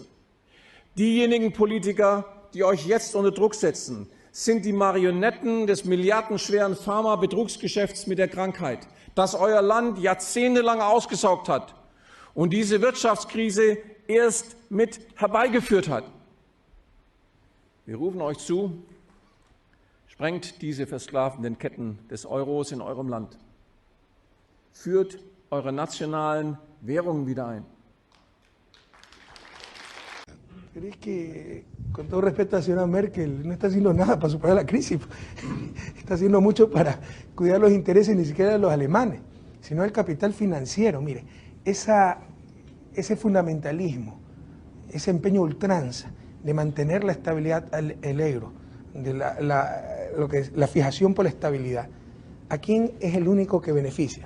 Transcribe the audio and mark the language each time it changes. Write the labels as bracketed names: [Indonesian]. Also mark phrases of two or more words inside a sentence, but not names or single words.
[German] Diejenigen Politiker, die euch jetzt unter Druck setzen, sind die Marionetten des milliardenschweren Pharma-Betrugsgeschäfts mit der Krankheit, das euer Land jahrzehntelang ausgesaugt hat und diese Wirtschaftskrise erst mit herbeigeführt hat. Wir rufen euch zu, sprengt diese versklavenden Ketten des Euros in eurem Land. Führt eure nacionales Währungen wieder ein. [Spanish] Pero es que, con todo respeto a la señora Merkel, no está haciendo nada para superar la crisis. Está haciendo mucho para cuidar los intereses ni siquiera de los alemanes, sino del capital financiero. Mire, ese fundamentalismo, ese empeño ultranza de mantener la estabilidad el euro, de la fijación por la estabilidad, ¿a quién es el único que beneficia?